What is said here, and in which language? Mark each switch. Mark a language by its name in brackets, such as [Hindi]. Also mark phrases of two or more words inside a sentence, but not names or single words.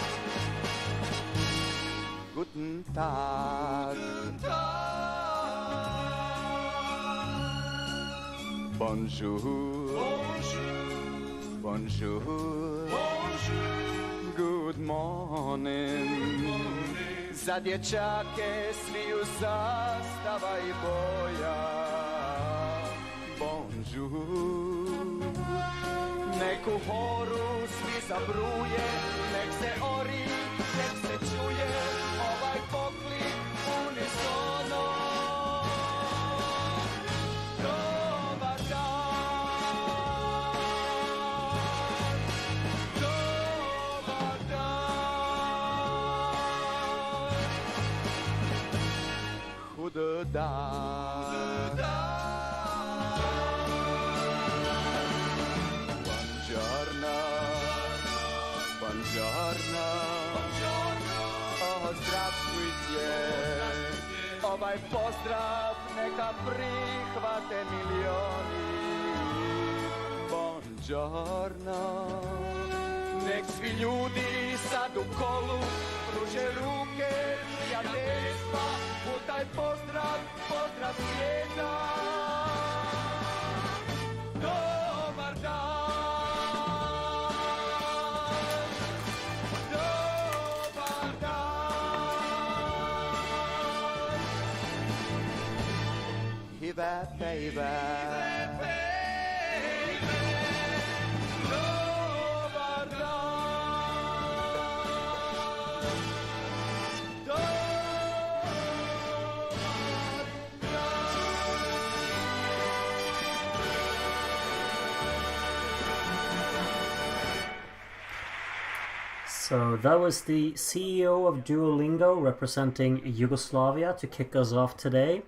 [German] Guten Tag, guten Tag. [French] Bonjour, bonjour, bonjour, bonjour. [English] Good morning. [Croatian] Za dječake smiju zastava i boja. [French] Bonjour. [Croatian] Nek u horu svi zabruje, nek se ori, nek se čuje ovaj poklik unisono. Dobar dan, dobar dan. [Dutch] Goede dag. [Italian] Buongiorno. Buongiorno. Oh, zdravstvujte. [Croatian] Ovaj pozdrav neka prihvate milioni. [Italian] Buongiorno. [Croatian] Nek svi ljudi sad u kolu pruže ruke prijateljstva u taj pozdrav, pozdrav svijeta. Dobar dan, dobar dan. [English] Hive baby, [Croatian] dobar dan, [English] So that was the CEO of Duolingo representing Yugoslavia to kick us off today.